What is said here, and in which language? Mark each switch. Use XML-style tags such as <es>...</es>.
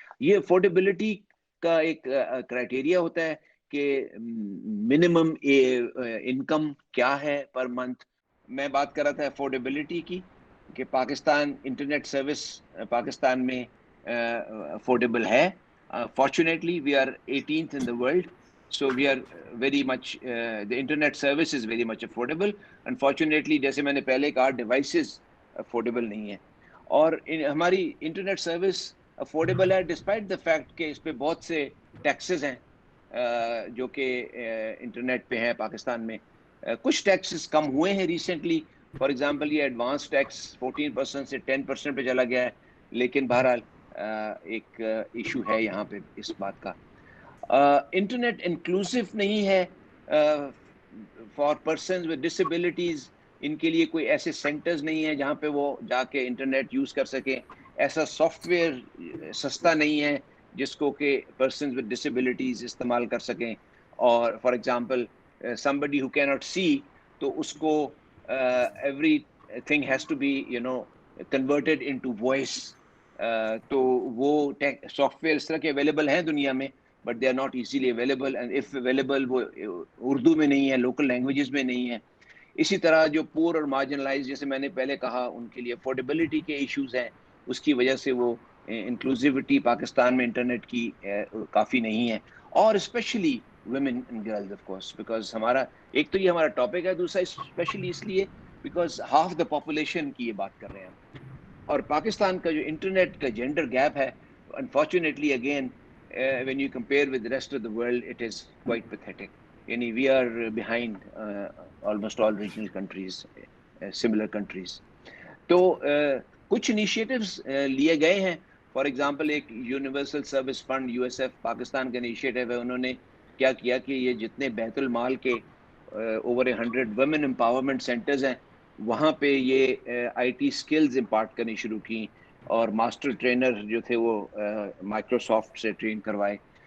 <ur>یہ افورڈیبلٹی کا ایک کرائٹیریا ہوتا ہے کہ منیمم انکم کیا ہے پر منتھ. میں بات کر رہا تھا افورڈیبلٹی کی, کہ پاکستان انٹرنیٹ سروس پاکستان میں افورڈیبل ہے.</ur> <en>Fortunately we are 18th in the world, so we are very much the internet service is very much affordable.</en> <ur>Unfortunately جیسے میں نے پہلے کہا ڈیوائسز افورڈیبل نہیں ہیں, اور ہماری انٹرنیٹ سروس افورڈیبل ہے</ur> <en>despite the fact</en> <ur>کہ اس پہ بہت سے ٹیکسز ہیں جو کہ انٹرنیٹ پہ ہیں پاکستان میں. کچھ ٹیکسز کم ہوئے ہیں ریسنٹلی,</ur> <en>for example</en> <ur>یہ ایڈوانس ٹیکس 14% سے 10% پہ چلا گیا ہے, لیکن بہرحال ایک ایشو ہے یہاں پہ اس بات کا. انٹرنیٹ انکلوسیو نہیں ہے</ur> <en>For persons with disabilities.</en> <ur>ان کے لیے کوئی ایسے سینٹرز نہیں ہیں جہاں پہ وہ جا کے انٹرنیٹ یوز کر سکیں. ایسا سافٹ ویئر سستا نہیں ہے جس کو کہ پرسنز ود ڈسیبلٹیز استعمال کر سکیں.</ur> <en>اور for example somebody who cannot see,</en> <ur>تو اس کو</ur> <en>everything has to be converted into voice.</en> <ur>تو وہ سافٹ ویئر اس طرح کے اویلیبل ہیں دنیا میں,</ur> <en>but they are not easily available, and if available</en> <ur>وہ اردو میں نہیں ہے, لوکل لینگویجز میں نہیں ہے. اسی طرح جو پور اور مارجنلائز, جیسے میں نے پہلے کہا, ان کے لیے افورڈیبلٹی کے ایشوز ہیں, اس کی وجہ سے وہ انکلوسیوٹی پاکستان میں انٹرنیٹ کی کافی نہیں ہے. اور especially</ur> <en>women and girls of course, because</en> <ur>ہمارا ایک تو یہ ہمارا ٹاپک ہے, دوسرا اسپیشلی اس لیے</ur> <en>because half the population</en> <ur>کی یہ بات کر رہے ہیں ہم. اور پاکستان کا جو انٹرنیٹ کا جینڈر گیپ ہے,</ur> <en>unfortunately again when you compare with the rest of the world, it is quite pathetic. یعنی we are behind almost all regional countries, similar countries.</en> <ur>تو کچھ انیشیٹوز لیے گئے ہیں.</ur> <en>for example</en> <ur>ایک universal service fund USF Pakistan کا initiative ہے. انہوں نے کیا کیا کہ یہ جتنے بیت المال کے اوور 100 ویمن امپاورمنٹ سینٹرز ہیں, وہاں پہ یہ آئی ٹی سکلز امپارٹ کرنی شروع کی, اور ماسٹر ٹرینر جو تھے وہ مائکروسافٹ سے ٹرین کروائے.</ur>